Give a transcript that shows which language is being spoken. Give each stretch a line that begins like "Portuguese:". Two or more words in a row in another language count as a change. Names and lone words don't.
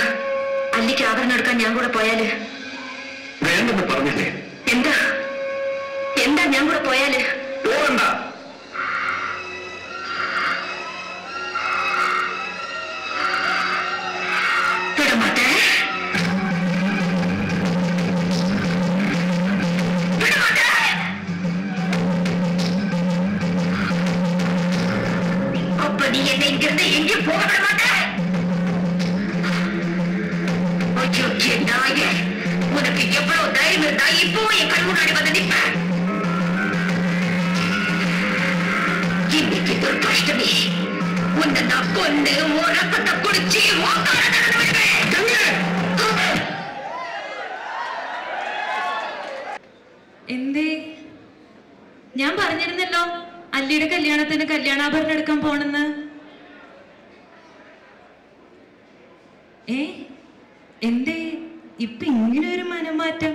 Malayalam: അല്ലിക്ക് ആഭരണം എടുക്കാൻ ഞാൻ കൂടെ പോയാല്? വേണ്ടെന്ന് പറഞ്ഞില്ലേ? എന്താ എന്താ ഞാൻ കൂടെ പോയാല്? പോകണ്ട.
Tamil: വിടമാട്ടെ. அப்ப நீ என்னை இங்கிருந்து எங்கேயும் போக விட மாட்டே. நாயே, உனக்கு எவ்வளவு தைரியம் இருந்தா இப்போ என் கண் முன்னாடி வந்து நிற்ப? இன்னைக்கு துர்காஷ்டமி, உன்னை நான் கொண்டு ஒரு ரத்தத்தை குடிச்சு
Malayalam: എന്തേ? ഞാൻ പറഞ്ഞിരുന്നല്ലോ അല്ലിയുടെ കല്യാണത്തിന് കല്യാണാഭരണം എടുക്കാൻ പോണെന്ന്. എന്തേ ഇപ്പൊ ഇങ്ങനെ ഒരു മനംമാറ്റം?